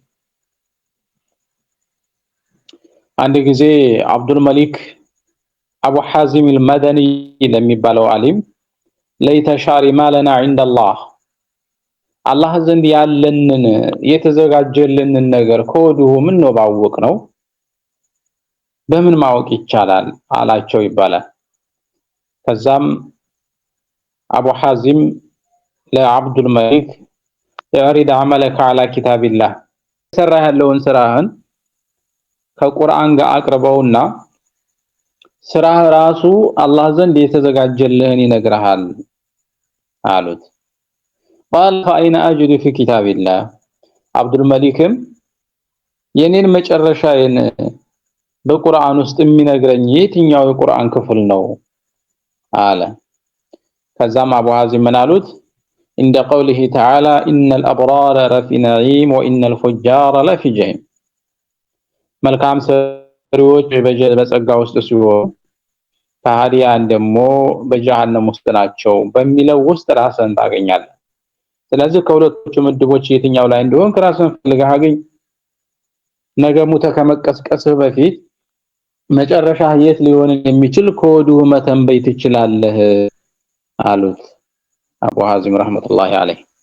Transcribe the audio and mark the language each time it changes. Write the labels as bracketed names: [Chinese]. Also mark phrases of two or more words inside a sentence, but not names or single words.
[Amharic] አንድ ጊዜ አብዱል መሊክ አቡ ሐዚም አልመደኒ ለሚባለው ዓሊም ለይተ ሻሪ ማለና ዐንደላህ አላህ ዘንድ ያለንን የተዘጋጀልንን ነገር ከወዲሁ ምን ነው ባወቅ ነው በምን ማወቅ ይቻላል አላቸው ይባላል። ከዛም አቡ ሐዚም ለአብዱል መሊክ [Arabic] يعرض عملك على كتاب الله [Amharic] ሰራ ያለውን ስራህን ከቁርአን ጋር አቅርበውና ስራህ ራሱ አላህ ዘንድ የተዘጋጀልህን ይነግርሃል አሉት። [Arabic] قال فأين أجد في كتاب الله [Amharic] አብዱል መሊክም የኔን መጨረሻዬን በቁርአን ውስጥ የሚነግረኝ የትኛው የቁርአን ክፍል ነው አለ። ከዛም አቡ ሐዚም ምን አሉት [Arabic] عند قوله تعالى إن الأبرار لفي نعيم وإن الفجار لفي [Amharic] جحيم መልካም ሰሪዎች በጸጋ ውስጥ ሲሆኑ ከሃዲያን ደግሞ በጀሃነም ውስጥ ናቸው በሚለው ውስጥ ራስን ታገኛለህ። ስለዚህ ከሁለቱ ምድቦች የትኛው ላይ እንደሆነ ራስን ፈልገህ አገኝ። ነገ ሙተ ከመቀስቀስህ በፊት መጨረሻ የት ሊሆን የሚችል ከወዲሁ መተንበይ ትችላለህ አሉት አቡ ሐዚም [Arabic] رحمة الله عليه።